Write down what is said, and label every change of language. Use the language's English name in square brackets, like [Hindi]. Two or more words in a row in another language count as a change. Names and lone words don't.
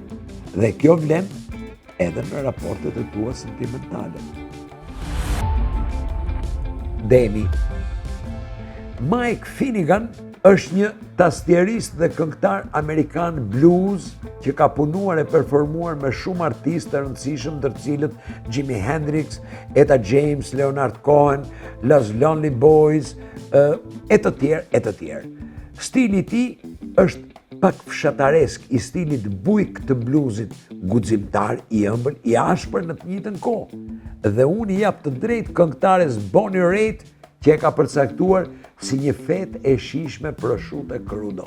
[Albanian] Dhe kjo vlen edhe në raportet e tua sentimentale. Demi. Mike Finnegan është një tastierist dhe këngëtar amerikan blues që ka punuar e performuar me shumë artistë të rëndësishëm, ndër të cilët Jimi Hendrix, Etta James, Leonard Cohen, Los Lonely Boys, e të tjerë. Stili i tij është pak fshataresk i stilit bujk të bluesit, guximtar, i ëmbël, i ashpër në të njëjtën kohë. Dhe unë i jap të drejtë këngëtares Bonnie Raitt që e ka përcaktuar si një fetë e shijshme [Italian] prosciutto crudo.